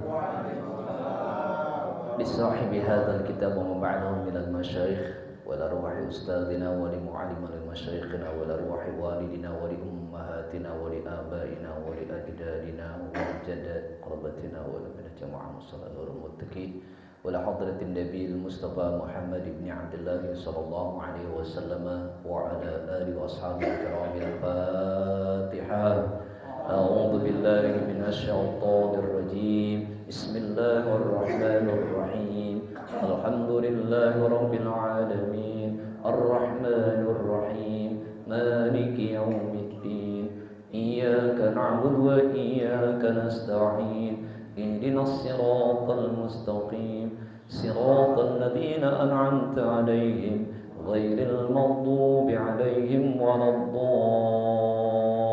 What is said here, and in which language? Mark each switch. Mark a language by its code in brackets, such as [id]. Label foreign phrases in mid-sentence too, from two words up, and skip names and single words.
[ar] بصاحب هذا الكتاب وما بعده من المشايخ وإلى روح أستاذنا ولمعلمي مشايخنا وإلى روح والدينا ولأمهاتنا ولآبائنا ولأجدادنا وجدات قرابتنا وإلى من جماعة المصلين المتقين وإلى حضرة النبي المصطفى محمد بن عبد الله صلى الله عليه وسلم وعلى آله وأصحابه الكرام الفاتحة. أعوذ بالله من الشيطان الرجيم بسم الله الرحمن الرحيم الحمد لله رب العالمين الرحمن الرحيم مالك يوم الدين إياك نعبد وإياك نستعين اهدنا الصراط المستقيم صراط الذين أنعمت عليهم غير المغضوب عليهم ولا الضالين.